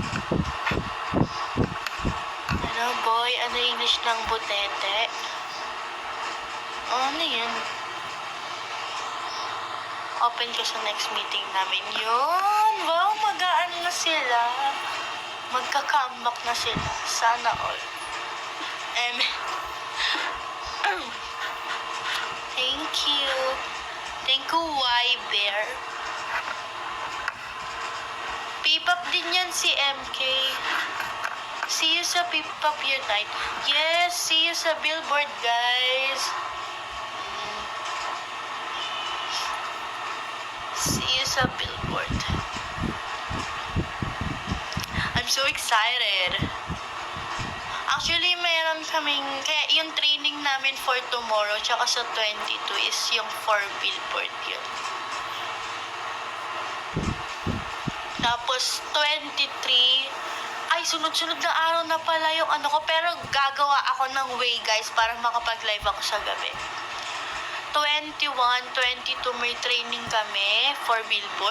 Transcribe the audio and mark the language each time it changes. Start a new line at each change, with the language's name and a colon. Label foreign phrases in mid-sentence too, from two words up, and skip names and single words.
Filipino: Ano boy? Ano English ng butete? Ano yun? Open ka sa next meeting namin. Yun! Wow, mag-aano na sila. Magka-comeback na sila. Sana all.
English: Thank you. Thank you,
Filipino: Y-Bear. P-pop din yan si MK.
English: See you
Filipino: sa P-pop Unite.
English: Yes, see you
Filipino: sa Billboard, guys.
English: See you
Filipino: sa Billboard.
English: I'm so excited.
Filipino: Actually, mayroon kaming, kaya yung training namin
English: for tomorrow
Filipino: tsaka sa 22 is yung for Billboard yun. Tapos 23, ay sunod-sunod na araw na pala yung ano ko, pero gagawa ako ng way guys para makapag-live ako sa gabi. 21, 22 may training kami for Billboard.